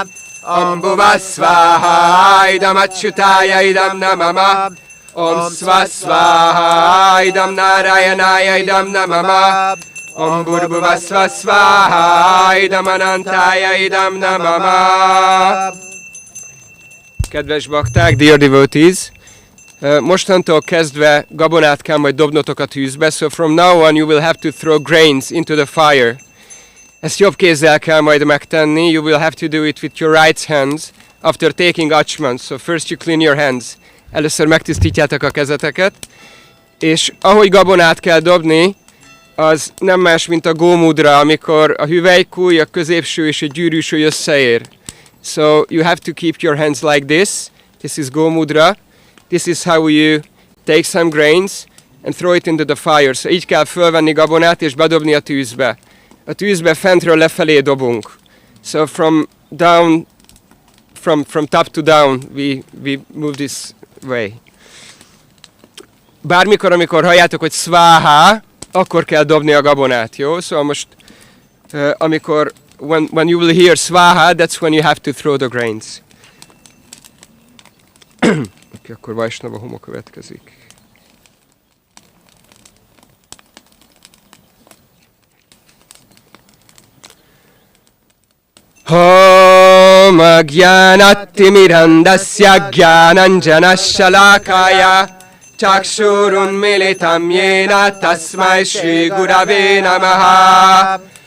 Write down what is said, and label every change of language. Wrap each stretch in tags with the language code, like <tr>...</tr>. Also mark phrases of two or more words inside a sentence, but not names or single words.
<sa>अम्बुव स्वाहा इदम् अच्युताय इदम् नमम. ॐ स्वाहा इदम् नारायणाय इदम् नमम. ॐ भूर्भुव स्वाहा इदम् अनन्ताय इदम् नमम.</sa> <hu>Kedves bakták,</hu> <en>dear devotees,</en> <hu>mostantól kezdve gabonát kell majd dobnotok a tűzbe,</hu> <en>so from now on you will have to throw grains into the fire.</en> <hu>Ezt jobb kézzel kell majd megtenni,</hu> <en>you will have to do it with your right hands after taking achman. So first you clean your hands.</en> <hu>Először megtisztítjátok a kezeteket, és ahogy gabonát kell dobni, az nem más, mint a gómudra, amikor a hüvelykúj, a középső és a gyűrűsúly összeér.</hu> <en>So you have to keep your hands like this. This is gómudra. This is how you take some grains and throw it into the fire.</en> <hu>So így kell fölvenni gabonát és bedobni a tűzbe. A tűzbe fentről lefelé dobunk.</hu> <en>So from top to down we move this way.</en> <hu>Bármikor, amikor halljátok, hogy svaha, akkor kell dobni a gabonát, jó? Szóval most, amikor,</hu> <en>when you will hear svaha, that's when you have to throw the grains.</en> <hu>Okay, akkor Vaisnava Homo következik.</hu> <sa>ॐ अज्ञानतिमिरान्धस्य ज्ञानाञ्जनशलाकया चक्षुरुन् मीलितम् येन तस्मै श्री गुरवे नमः.</sa>